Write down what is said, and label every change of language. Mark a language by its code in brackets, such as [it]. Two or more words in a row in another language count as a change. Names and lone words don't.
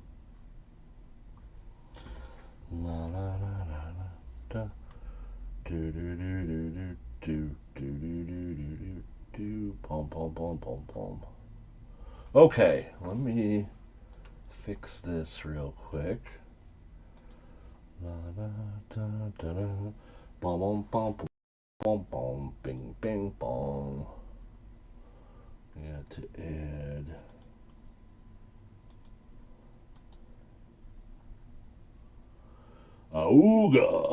[en] La la la la la da. Do do do do do do do do do do do pom pom pom pom pom. Okay, let me fix this real quick. La da da da da. Bom bom bom bom bom bing bing bong. We got to add Auga.